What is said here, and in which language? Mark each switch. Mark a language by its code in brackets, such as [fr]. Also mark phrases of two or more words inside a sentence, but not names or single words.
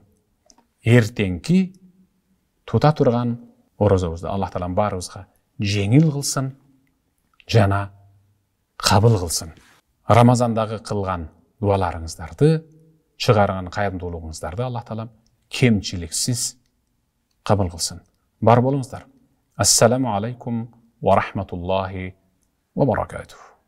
[ky] Эртеңки тута турган орозобузду Аллах таалам баарыбызга жеңил кылсын, жана кабыл кылсын. Рамазандагы кылган дуаларыңыздарды, чыгарган кайрымдуулугуңуздарды Аллах таалам кемчиликсиз кабыл кылсын. Бар болуңуздар. [ar] السلام عليكم ورحمة الله وبركاته.